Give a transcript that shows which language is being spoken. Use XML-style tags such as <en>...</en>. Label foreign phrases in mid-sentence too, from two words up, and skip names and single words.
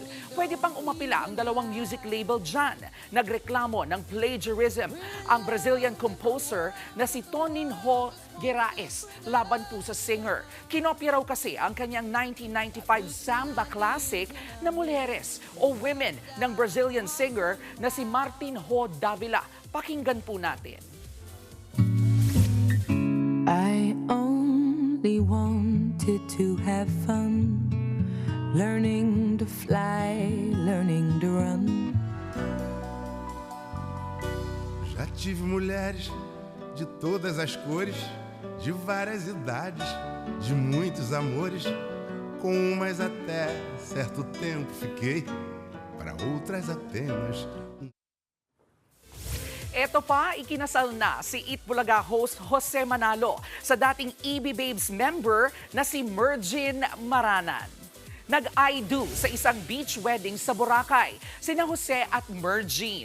<tl>Pwede pang umapila ang dalawang</tl> <en>music label</en> <tl>dyan. Nagreklamo ng plagiarism ang</tl> <en>Brazilian composer</en> <tl>na si Toninho Guerraes laban po sa singer. Kinopya raw kasi ang kanyang 1995</tl> <en>samba classic</en> <tl>na Mulheres o Women ng</tl> <en>Brazilian singer</en> <tl>na si Martin Ho Davila. Pakinggan po natin.</tl> <en>I only wanted to have fun, learning to fly, learning to run.</en> <pt>Já tive mulheres de todas as cores, de várias idades, de muitos amores. Com umas até certo tempo fiquei, para outras apenas.</pt> <tl>Eto pa, ikinasal na si Eat Bulaga host Jose Manalo sa dating EB Babes member na si Mergin Maranan. Nag-</tl> <en>I do</en> <tl>sa isang</tl> <en>beach wedding</en> <tl>sa Boracay, sina Jose at Mergin.</tl>